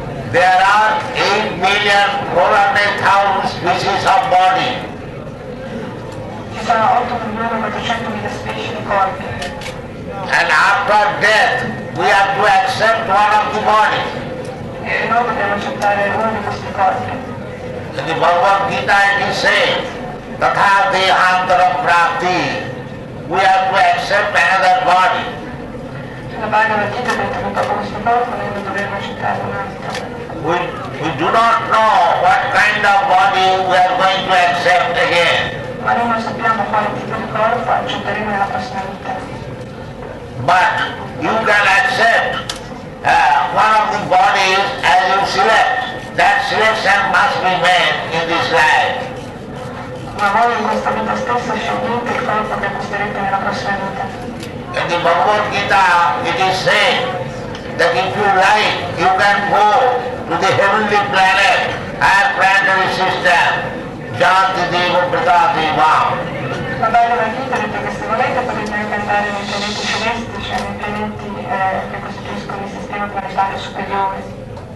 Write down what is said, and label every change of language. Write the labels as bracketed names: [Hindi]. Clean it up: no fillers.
[English] There are 8,400,000 species of body. [Italian] Ci sono 8.400.000 specie di corpi. [English] And after death, we have to accept one of the bodies. [Italian] E noi dobbiamo accettare uno di questi corpi. [English] In the Bhagavad Gita it is said, [Sanskrit] Tatha Dehantara Prapti, [English] we have to accept another body. [Italian] Nella Bhagavad Gita detto che dopo questo corpo noi dovremmo accettare un altro. [English] We do not know what kind of body we are going to accept again. [Italian] Ma noi non sappiamo quale tipo di corpo accetteremo nella prossima vita. [English] But you can accept one of the bodies as you select. That selection must be made in this life. [Italian] Ma voi in questa vita stessa scegliete il corpo che acquisterete nella prossima vita. [English] In the Bhagavad Gita it is said that if you like, you can go to the heavenly planet, higher planetary system, [Sanskrit] Janti Deva Pratati Vam. [Italian] La Bhagavad Gita detto che se volete potete anche andare nei pianeti celesti, cioè nei pianeti che costituiscono il sistema planetario superiore.